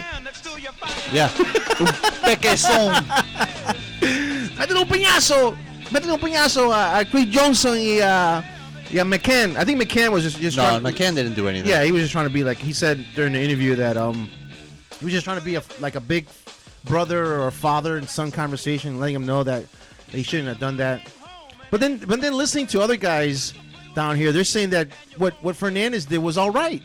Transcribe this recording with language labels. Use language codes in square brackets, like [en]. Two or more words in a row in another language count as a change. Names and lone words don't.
[en] Yeah. Pequezón. [es] Métele un puñazo a Chris Johnson y a McCann. [en] I think McCann was just No, trying, McCann didn't do anything. Yeah, he was just trying to be like, he said during the interview that he was just trying to be like a big brother or father and son conversation, letting him know that he shouldn't have done that. But then listening to other guys down here, they're saying that what Fernandez did was all right.